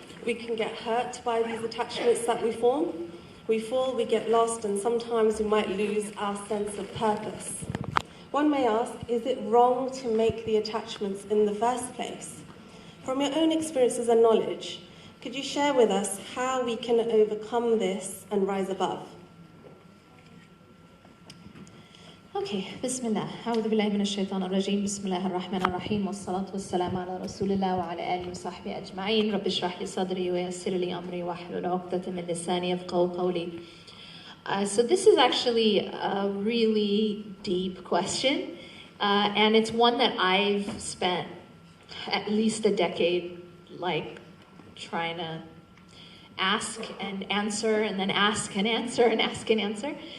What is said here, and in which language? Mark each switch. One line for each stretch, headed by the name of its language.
English: We can get hurt by these attachments that we form. We fall, we get lost, and sometimes we might lose our sense of purpose. One may ask, is it wrong to make the attachments in the first place? From your own experiences and knowledge, could you share with us how we can overcome this and rise above? Okay, Bismillah.
Arabic: أعوذ بالله من الشيطان الرجيم. بسم الله الرحمن الرحيم والصلاة والسلام على رسول الله وعلى آله وصحبه أجمعين. رب اشرح لي صدري ويسر لي أمري واحلل عقدة من لساني يفقهوا قولي.
English: So this is actually a really deep question, and it's one that I've spent at least a decade trying to ask and answer, and then ask and answer and ask and answer.